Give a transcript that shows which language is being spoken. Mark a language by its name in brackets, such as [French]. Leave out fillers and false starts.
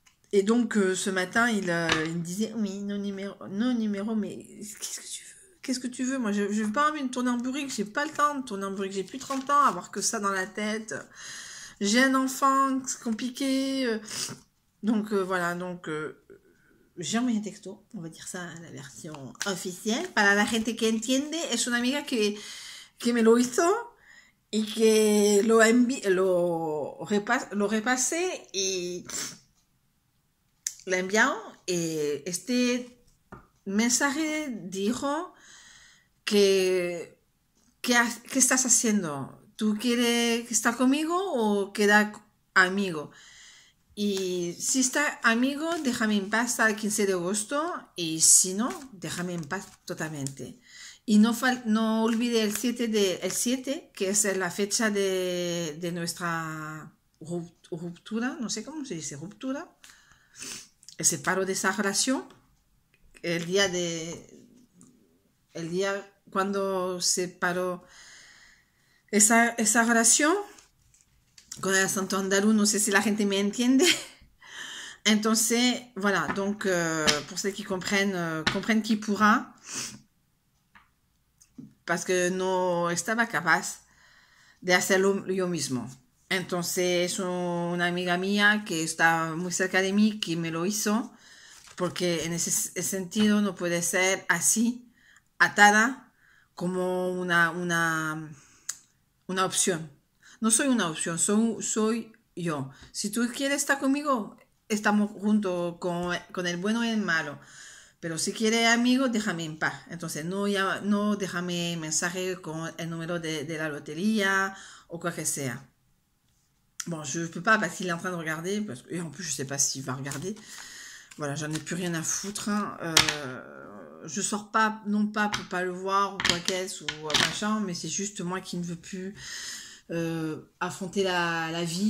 [French] Et donc, ce matin, il me disait, oui, non numéro, mais qu'est-ce que tu veux? Qu'est-ce que tu veux? Moi, je veux pas envie de tourner en burrique, j'ai pas le temps de tourner en burrique, j'ai plus 30 ans, avoir que ça dans la tête. J'ai un enfant, c'est compliqué. Donc, voilà, donc, j'ai envoyé un texto, on va dire ça, la version officielle. [Spanish] Para la gente que entiende, es una amiga que me lo hizo y que lo repasé y la enviado. Este mensaje dijo que ¿qué estás haciendo? ¿Tú quieres estar conmigo o quedar amigo? Y si está amigo, déjame en paz hasta el 15 de agosto y si no, déjame en paz totalmente. Y no olvide el 7, que es la fecha de nuestra ruptura, no sé cómo se dice, ruptura, el separo de esa relación, el día cuando se paró esa relación con el santo andaluz, no sé si la gente me entiende. [French] Entonces, voilà, donc pour ceux qui comprennent qui pourra. [Spanish] parce que no estaba capaz de hacerlo yo mismo. Entonces una amiga mía que está muy cerca de mí que me lo hizo, porque en ese sentido no puede ser así, atada como una opción. No soy una opción, soy yo. Si tú quieres estar conmigo, estamos juntos con el bueno y el malo. Pero si quieres amigos, déjame en paz. Entonces, no déjame mensaje con el número de la lotería o [French] quoi que [Spanish] sea. [French] Bon, je peux pas parce qu'il est en train de regarder, et en plus, je sais pas s'il va regarder. Voilà, j'en ai plus rien à foutre. Hein. Je sors pas, non pas pour pas le voir ou quoi qu'est-ce ou machin, mais c'est juste moi qui ne veux plus affronter la vie.